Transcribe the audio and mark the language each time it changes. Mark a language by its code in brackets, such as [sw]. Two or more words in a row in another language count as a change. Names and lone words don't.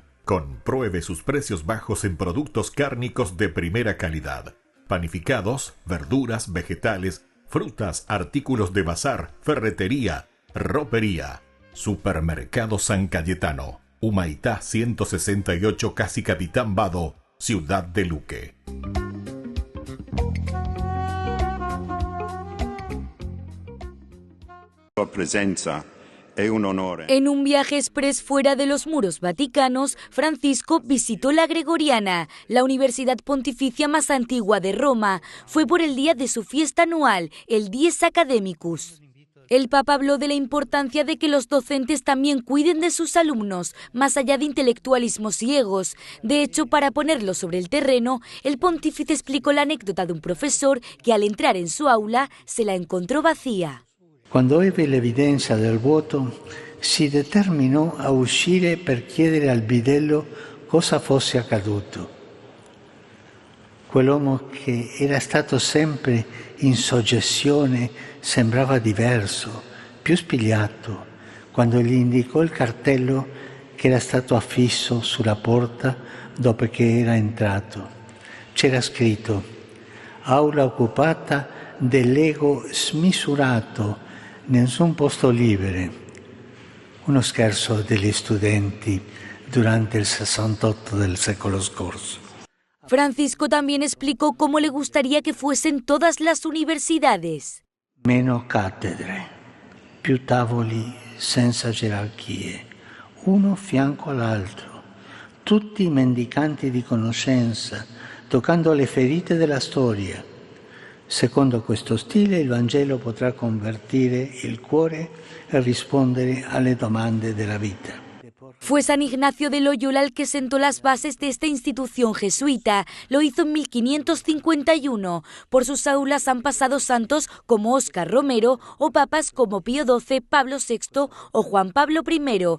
[es] Compruebe sus precios bajos en productos cárnicos de primera calidad. Panificados, verduras, vegetales, frutas, artículos de bazar, ferretería, ropería. Supermercado San Cayetano. Humaitá 168, Casi Capitán Vado, ciudad de Luque. [it] Presenza è un onore. [es] En un viaje express fuera de los muros vaticanos, Francisco visitó la Gregoriana, la universidad pontificia más antigua de Roma. Fue por el día de su fiesta anual, el Dies Academicus. El Papa habló de la importancia de que los docentes también cuiden de sus alumnos, más allá de intelectualismos y egos. De hecho, para ponerlo sobre el terreno, el pontífice explicó la anécdota de un profesor que al entrar en su aula se la encontrò vacía. [it] Quando ebbe l'evidenza del vuoto, si determinò a uscire per chiedere al bidello cosa fosse accaduto. Quell'uomo che era stato sempre in soggezione sembrava diverso, più spigliato, quando gli indicò il cartello che era stato affisso sulla porta dopo che era entrato. C'era scritto: aula occupata dell'ego smisurato, nessun posto libero. Uno scherzo degli studenti durante il 68 del secolo scorso. [es] Francisco también explicó cómo le gustaría que fuesen todas las universidades. [it] Meno cattedre, più tavoli senza gerarchie, uno fianco all'altro, tutti mendicanti di conoscenza, toccando le ferite della storia. Secondo questo stile il Vangelo potrà convertire il cuore e rispondere alle domande della vita. [es] Fue San Ignacio de Loyola el que sentó las bases de esta institución jesuita. Lo hizo en 1551. Por sus aulas han pasado santos como Óscar Romero o papas como Pío XII, Pablo VI o Juan Pablo I.